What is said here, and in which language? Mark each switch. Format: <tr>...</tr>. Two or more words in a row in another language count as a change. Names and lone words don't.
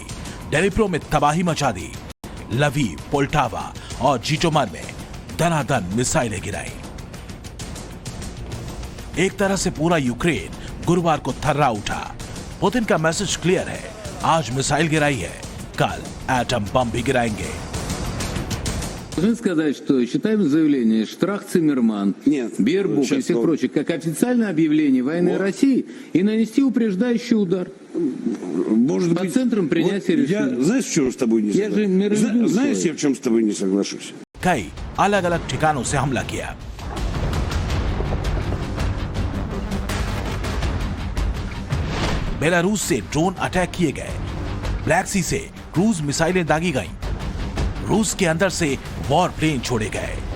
<hi>डेनिप्रो में तबाही मचा दी। लवीव, पोल्टावा और जिटोमर में दनादन मिसाइलें गिराई। एक तरह से पूरा यूक्रेन गुरुवार को थर्रा उठा। पुतिन का</hi> <en>message clear</en> <hi>है। आज मिसाइल गिराई है, कल एटम बम भी गिराएंगे।</hi> <ru>Должны сказать, что считаем заявление Штрах, Циммерман, Бербук и всех прочих как официальное объявление войны России и нанести упреждающий удар. Может По быть, центрам принятия решений. Я, знаешь, в чем с тобой не Я же миролюбивый соглашусь? Знаешь, человек. я в чем с тобой не соглашусь?</ru> <hi>कई अलग अलग ठिकानों से हमला किया। बेलारूस से</hi> <en>drone attack</en> <hi>किए गए। ब्लैक सी से</hi> <en>cruise missiles</en> <hi>दागी गईं। रूस के अंदर से</hi> <en>war plane</en> <hi>छोड़े गए।</hi>